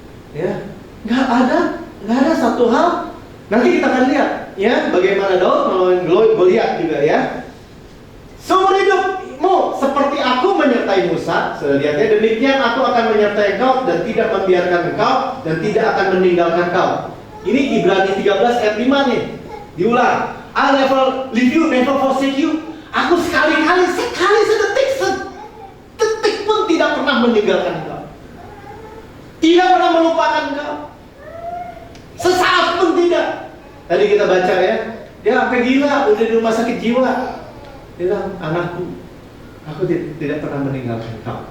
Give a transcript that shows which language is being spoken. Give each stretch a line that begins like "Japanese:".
Indonesian: Ya, nggak ada satu hal. Nanti kita akan lihat, ya, bagaimana Daud melawan Goliat juga ya. Seumur hidupmu seperti aku menyertai Musa, sudah lihat ya, demikian aku akan menyertai engkau dan tidak membiarkan engkau dan tidak akan meninggalkan engkau. Ini Ibrani 13 ayat 5 nih, diulang.
English: I never leave you, never forsake you.
Indonesian: Aku sekali sedetik pun tidak pernah meninggalkan engkau. Tidak pernah melupakan engkau. Sesaat pun tidak. Tadi kita baca ya, dia sampai gila, udah di rumah sakit jiwa. Dia bilang, anakku, aku tidak pernah meninggalkan engkau.